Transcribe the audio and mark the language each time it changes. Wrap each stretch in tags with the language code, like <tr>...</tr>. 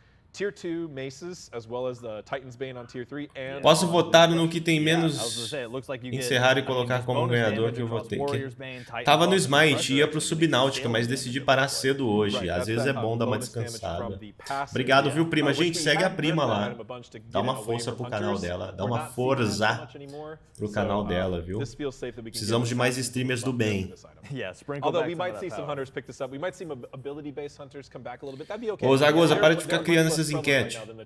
<en>Tier 2 maces, as well as the Titan's Bane on Tier 3, and</en> <pt>posso votar no que tem menos encerrar e colocar como ganhador que eu votei. Tava no Smite, ia pro Subnáutica, mas decidi parar cedo hoje. Às vezes é bom dar uma descansada. Obrigado, viu, prima? Gente, segue a prima lá. Dá uma força pro canal dela. Dá uma força pro canal dela, viu? Precisamos de mais streamers do bem.</pt> <en>Although we might see some hunters pick this up, we might see ability-based hunters come back a little bit. That'd be okay.</en> <pt>Ô, Zagoza, para de ficar criando essas enquetes.</pt>